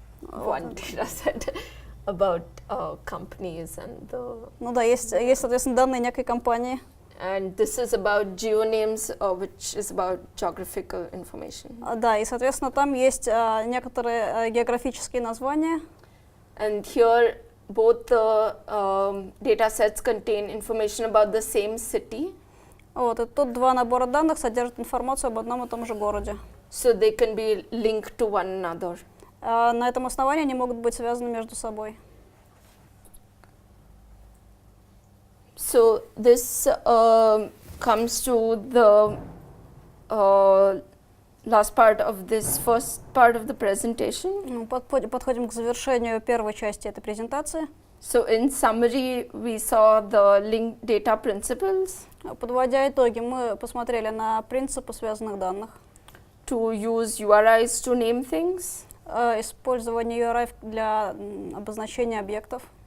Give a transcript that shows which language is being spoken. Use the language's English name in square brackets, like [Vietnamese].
[English] one data set about companies and the. [Russian] Ну да, есть, соответственно, данные некой компании. [English] And this is about geonames, which is about geographical information. [Russian] Да, и, соответственно, там есть некоторые географические названия. [English] And here, both the data sets contain information about the same city. [Russian] Вот, и тут два набора данных содержат информацию об одном и том же городе. [English] So they can be linked to one another. [Russian] На этом основании они могут быть связаны между собой. [English] So this comes to the last part of this first part of the presentation. [Russian] Подходим к завершению первой части этой презентации. [English] So in summary, we saw the linked data principles. [Russian] Подводя итоги, мы посмотрели на принципы связанных данных. [English] To use URIs to name things. [Russian] Использование URI для обозначения объектов.